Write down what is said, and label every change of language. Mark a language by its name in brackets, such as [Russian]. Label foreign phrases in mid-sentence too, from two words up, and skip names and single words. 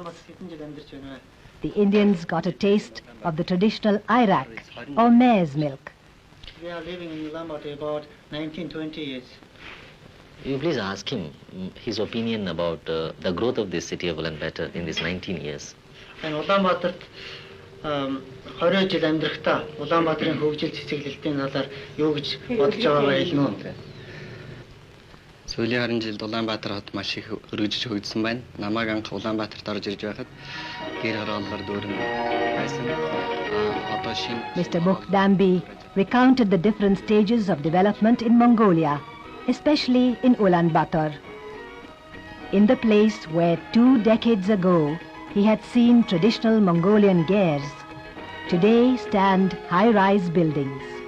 [English] The Indians got a taste of the traditional Irak, or mare's milk. We are living in Ulaanbaatar about 19-20 years. You please ask him his opinion about the growth of this city of Ulaanbaatar in these 19 years. [Mongolian] And Улаанбаатарт 20 жил амьдрахтаа Улаанбаатарын хөгжил цэцэглэлтийн талаар юу гэж бодож байгаагаа хэлнэ үү? Сүүлийн 20 жилд Улаанбаатар хот маш их өргөжж хөгжсөн байна. Намайг анх Улаанбаатарт орж ирж байхад гэр хорооллоор дүүрэн байсан. Одоо шинэ [English] Mr. Bukh Dambi recounted the different stages of development in Mongolia, especially in Ulaanbaatar. In the place where 2 decades ago he had seen traditional Mongolian gers, today stand high-rise buildings.